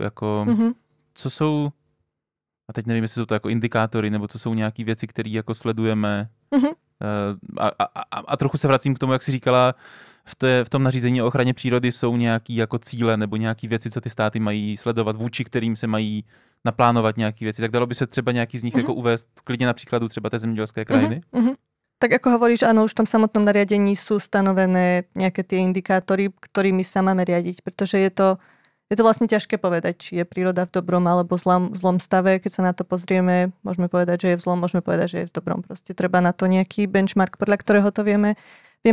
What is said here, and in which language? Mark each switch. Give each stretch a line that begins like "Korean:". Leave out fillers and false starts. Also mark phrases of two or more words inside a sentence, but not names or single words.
Czech: Jako, co jsou, a teď nevím, jestli jsou to jako indikátory, nebo co jsou nějaké věci, které jako sledujeme. A trochu se vracím k tomu, jak jsi říkala, v tom nařízení o ochraně přírody jsou nějaké jako cíle nebo nějaké věci, co ty státy mají sledovat, vůči kterým se mají naplánovat nějaké věci. Tak dalo by se třeba nějaký z nich jako uvést klidně na příkladu třeba té zemědělské krajiny?
Slovak: Tak ako hovoríš, áno, už v tom samotnom nariadení sú stanovené nejaké tie indikátory, ktorými sa máme riadiť, pretože je to vlastne ťažké povedať, či je príroda v dobrom alebo zlom stave. Keď sa na to pozrieme, môžeme povedať, že je v zlom, môžeme povedať, že je v dobrom. Proste treba na to nejaký benchmark, podľa ktorého to vieme určiť.